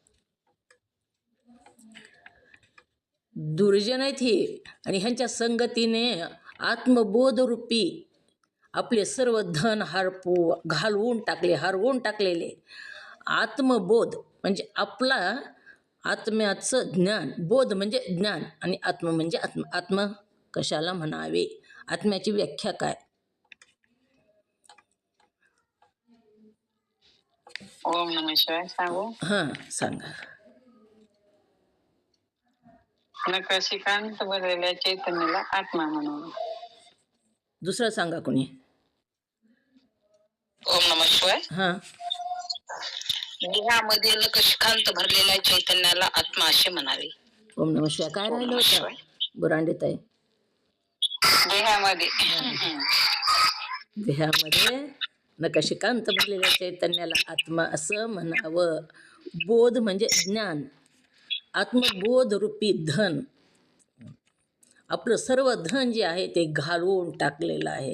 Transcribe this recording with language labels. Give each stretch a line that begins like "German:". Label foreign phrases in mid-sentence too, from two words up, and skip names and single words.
Marathi: दुर्जन आहेत ही आणि ह्यांच्या संगतीने आत्मबोधरूपी आपले सर्व धन हरवून टाकलेले. आत्मबोध म्हणजे आपला आत्म्याचं ज्ञान, बोध म्हणजे ज्ञान आणि आत्म म्हणजे आत्म कशाला म्हणावे, आत्म्याची व्याख्या काय?
Sanskrit: ओम नमः शिवाय सांगू.
Marathi: हां सांगा. नकाशिकांत भरलेल्या चैतन्याला आत्मा म्हणून. दुसरं सांगा कोणी.
Sanskrit: ओम नमः शिवाय.
Marathi: हां, देहामध्ये नकाशिकांत भरलेल्या चैतन्याला आत्मा असे म्हणावे.
Sanskrit: ओम नमः शिवाय.
Marathi: काय राहिलं होतं बुरांडे ताई? देहामध्ये नकाशिकांत भरलेल्या चैतन्याला आत्मा असं म्हणावं. बोध म्हणजे ज्ञान, आत्मबोध रूपी धन, आपलं सर्व धन जे आहे ते घालवून टाकलेलं आहे.